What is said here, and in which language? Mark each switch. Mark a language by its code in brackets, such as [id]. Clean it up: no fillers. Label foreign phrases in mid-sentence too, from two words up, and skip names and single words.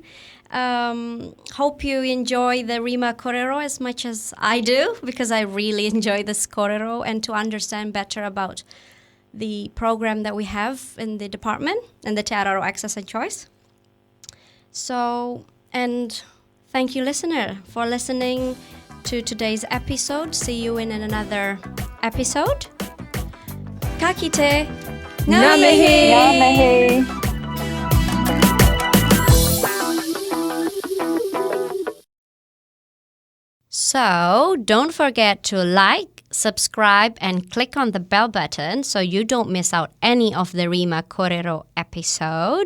[en] Hope you enjoy the RIMA Kōrero as much as I do, because I really enjoy this Kōrero and to understand better about the program that we have in the department and the Te Araro Access and Choice. So, and thank you, listener, for listening to today's episode. See you in another episode. [mi] Ka kite. Ngā mihi. Ngā mihi. [en] So, don't forget to like, subscribe, and click on the bell button so you don't miss out any of the RIMA Kōrero episode.